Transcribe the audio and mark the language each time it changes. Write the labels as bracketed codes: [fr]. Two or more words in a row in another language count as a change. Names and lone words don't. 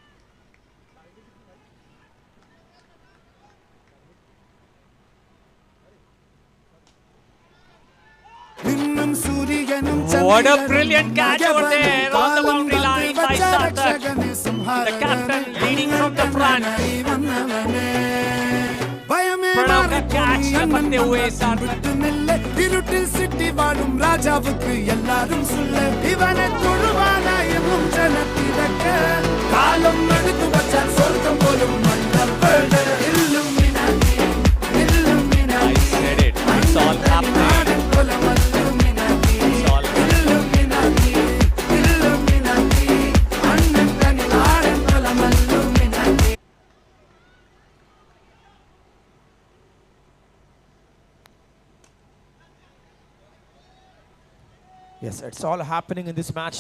[en] What a brilliant catch over there on the boundary line by Sarthak. The captain leading from the front. [hi] Pranav का catch लपकते हुए Sarthak. [ta] இருட்டில் சிட்டி வாழும் ராஜாவுக்கு எல்லாரும் சொல்ல இவனை தொழுவானா எனும் ஜனத்திடக்க காலம் எடுத்து வச்சால் சொர்க்கம் போலும் மன்னர் வேட இல்லுமினாட்டி [en] I said it. It's all happening. It's all yes, it's all happening in this match.